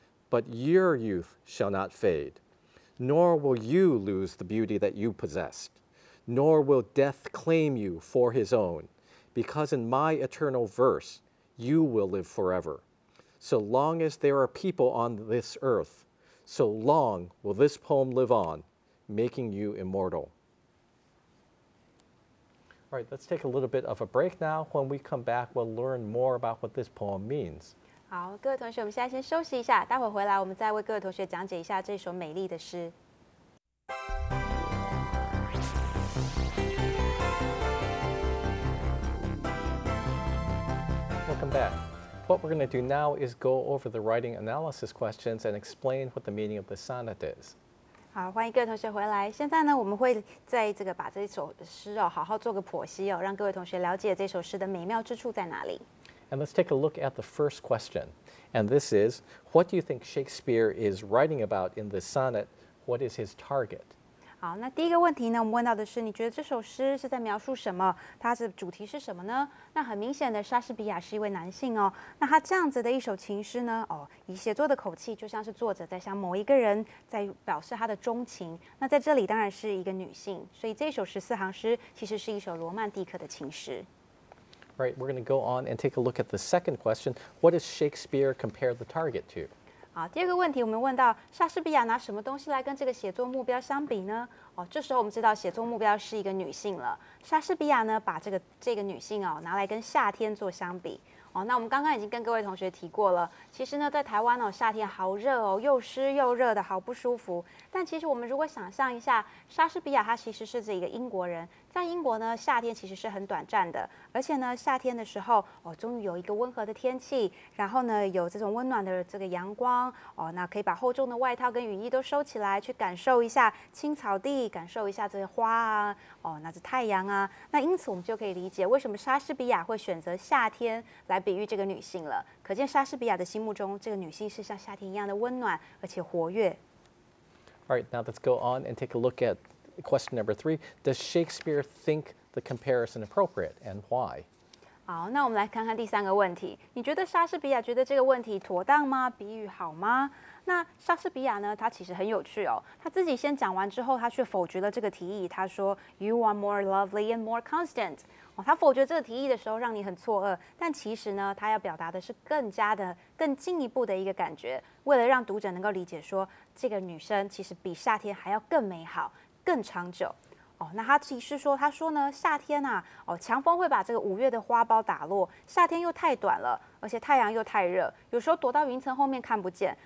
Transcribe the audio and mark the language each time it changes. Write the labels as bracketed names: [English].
[English] But your youth shall not fade, nor will you lose the beauty that you possessed, nor will death claim you for his own, because in my eternal verse you will live forever. So long as there are people on this earth, so long will this poem live on, making you immortal. All right, let's take a little bit of a break now. When we come back, we'll learn more about what this poem means. [Chinese] 好，各位同学，我们现在先休息一下，待会回来我们再为各位同学讲解一下这首美丽的诗。 [English] Welcome back. What we're going to do now is go over the writing analysis questions and explain what the meaning of the sonnet is. [Chinese] 好，欢迎各位同学回来。现在呢，我们会在这个把这首诗哦，好好做个剖析哦，让各位同学了解这首诗的美妙之处在哪里。 [English] And let's take a look at the first question. And this is, what do you think Shakespeare is writing about in this sonnet? What is his target? [Chinese] 好，那第一个问题呢，我们问到的是，你觉得这首诗是在描述什么？它的主题是什么呢？那很明显的，莎士比亚是一位男性哦。那他这样子的一首情诗呢，以写作的口气，就像是作者在向某一个人在表示他的钟情。那在这里当然是一个女性，所以这首14行诗其实是一首罗曼蒂克的情诗。 [English] Right, we're going to go on and take a look at the second question. What does Shakespeare compare the target to? [Chinese] 好，第二个问题，我们问到莎士比亚拿什么东西来跟这个写作目标相比呢？这时候我们知道写作目标是一个女性了。莎士比亚呢，把这个女性拿来跟夏天做相比。那我们刚刚已经跟各位同学提过了，其实呢，在台湾夏天好热哦，又湿又热的，好不舒服。但其实我们如果想象一下，莎士比亚他其实是一个英国人，在英国呢，夏天其实是很短暂的，而且呢，夏天的时候终于有一个温和的天气，然后呢，有这种温暖的这个阳光那可以把厚重的外套跟雨衣都收起来，去感受一下青草地，感受一下这些花啊，那是太阳啊。那因此我们就可以理解为什么莎士比亚会选择夏天来比喻这个女性了。可见莎士比亚的心目中，这个女性是像夏天一样的温暖而且活跃。 [English] All right, now let's go on and take a look at question number 3. Does Shakespeare think the comparison appropriate, and why? [Chinese] 好，那我们来看看第3个问题。你觉得莎士比亚觉得这个问题妥当吗？比喻好吗？那莎士比亚呢，他其实很有趣哦。他自己先讲完之后，他却否决了这个提议。他说 [English] "You are more lovely and more constant." [Chinese] 他否决这个提议的时候，让你很错愕。但其实呢，他要表达的是更进一步的一个感觉，为了让读者能够理解说，这个女生其实比夏天还要更美好、更长久。那他其实说，他说呢，夏天啊，强风会把这个5月的花苞打落，夏天又太短了，而且太阳又太热，有时候躲到云层后面看不见。